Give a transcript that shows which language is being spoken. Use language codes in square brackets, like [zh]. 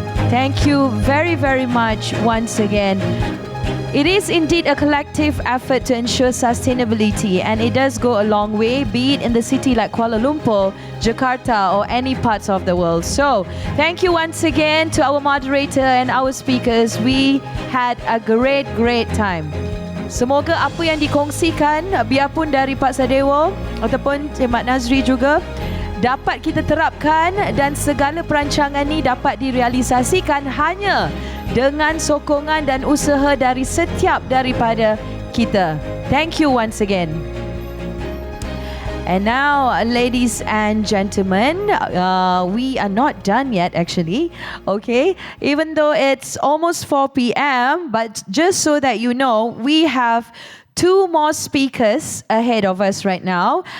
[en] Thank you very, very much once again. It is indeed a collective effort to ensure sustainability, and it does go a long way, be it in the city like Kuala Lumpur, Jakarta, or any parts of the world. So, thank you once again to our moderator and our speakers. We had a great, great time. [ms] Semoga apa yang dikongsikan, biarpun dari Pak Sadewo ataupun Cik Mat Nazri juga, dapat kita terapkan dan segala perancangan ini dapat direalisasikan hanya dengan sokongan dan usaha dari setiap daripada kita. [en] Thank you once again. And now, ladies and gentlemen, we are not done yet actually, okay? Even though it's almost 4 p.m., but just so that you know, we have 2 more speakers ahead of us right now.